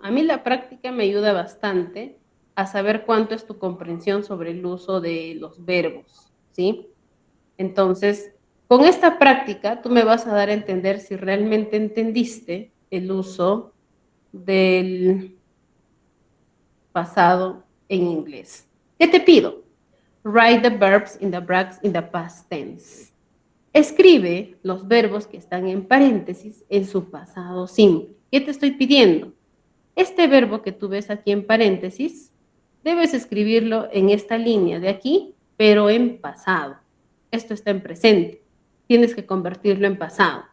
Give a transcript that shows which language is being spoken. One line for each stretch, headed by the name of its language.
Spanish: A mí la práctica me ayuda bastante a saber cuánto es tu comprensión sobre el uso de los verbos, ¿sí? Entonces, con esta práctica, tú me vas a dar a entender si realmente entendiste el uso del pasado en inglés. ¿Qué te pido?
English: Write the verbs in the brackets in the past tense.
Spanish: Escribe los verbos que están en paréntesis en su pasado simple. ¿Qué te estoy pidiendo? Este verbo que tú ves aquí en paréntesis, debes escribirlo en esta línea de aquí, pero en pasado. Esto está en presente. Tienes que convertirlo en pasado.